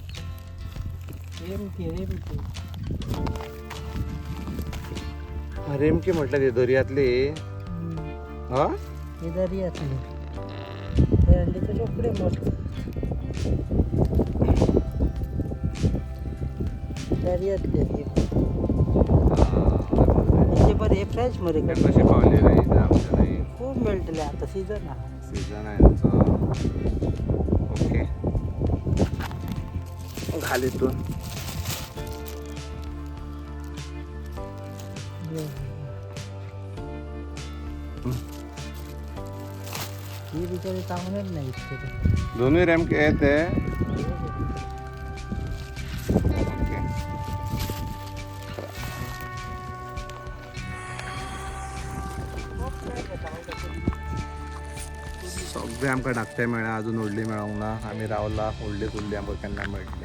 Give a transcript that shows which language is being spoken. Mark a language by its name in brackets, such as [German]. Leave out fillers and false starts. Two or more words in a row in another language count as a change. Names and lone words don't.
[Konkani] रेमकी म्हटल्यार ती दर्यांतली हा दर्यांतली रोकडे मस्त दर्यांतले बरे फ्रेश मरे कशी पावली रे इथं आमच्या नाही. खूप मेळटले आता सीझन आहा. सीझन आहे यांचा. ओके घाल इथून. ही बिचारी चांगलेच नाही इतके. दोन्ही रेमके येते. सगळे आमकां धाकटे मेळ्ळा. अजून व्हडली मेळोंक ना. आमी रावला व्हडली कुल्ली आमकां केन्ना मेळटली.